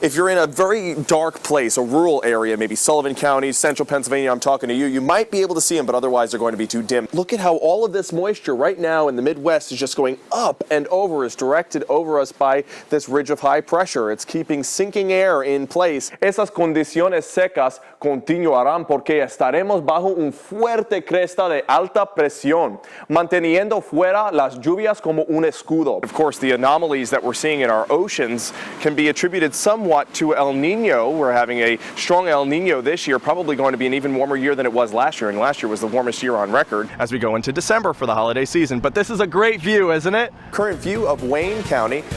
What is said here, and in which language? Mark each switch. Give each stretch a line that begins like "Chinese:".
English: If you're in a very dark place, a rural area, maybe Sullivan County, central Pennsylvania, I'm talking to you, you might be able to see them, but otherwise they're going to be too dim. Look at how all of this moisture right now in the Midwest is just going up and over, is directed over us by this ridge of high pressure. It's keeping sinking air in place.
Spanish: Esas condiciones secas continuarán porque estaremos bajo un fuerte cresta de alta presión, manteniendo fuera las lluvias como un escudo.
English: Of course, the anomalies that we're seeing in our oceans can be attributed somewhat to El Nino. We're having a strong El Nino this year, probably going to be an even warmer year than it was last year, and last year was the warmest year on record as we go into December for the holiday season. But this is a great view, isn't it? Current view of Wayne County.